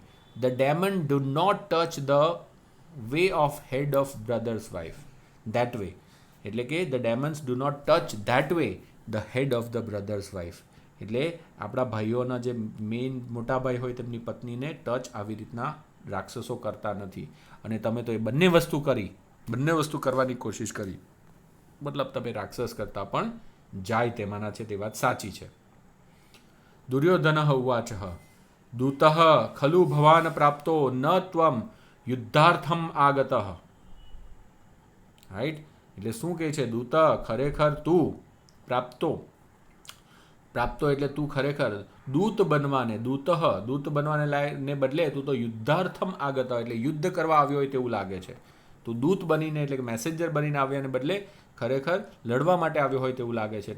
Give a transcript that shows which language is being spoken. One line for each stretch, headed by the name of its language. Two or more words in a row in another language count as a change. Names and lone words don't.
English: The demon do not touch the way of head of brother's wife, that way,
Gujarati: એટલે કે
English: the demons do not touch that way the head of the brother's wife,
Gujarati: એટલે આપણા ભાઈઓના જે મેઇન મોટા ભાઈ હોય તેમની પત્નીને ટચ આવી રીતના રાક્ષસો કરતા નથી. અને તમે તો એ બંને વસ્તુ કરવાની કોશિશ કરી, મતલબ તમે રાક્ષસ કરતાં પણ જાય તેમાંના છે, તે વાત સાચી છે.
Sanskrit: દુર્યોધન ઉવાચ, दूतः खलु भवान् प्राप्तो न त्वं युद्धार्थम आगतः.
Gujarati: રાઈટ, એટલે શું કહે છે? દૂત ખરેખર તું પ્રાપ્તો, પ્રાપ્તો એટલે તું ખરેખર દૂત બનવાને, દૂત બનવાને ને બદલે તું તો
Sanskrit: યુદ્ધાર્થમ આગત
Gujarati: એટલે યુદ્ધ કરવા આવ્યો હોય તેવું લાગે છે. તું દૂત બનીને એટલે કે મેસેન્જર બનીને આવ્યાને બદલે ખરેખર લડવા માટે આવ્યો હોય તેવું લાગે છે.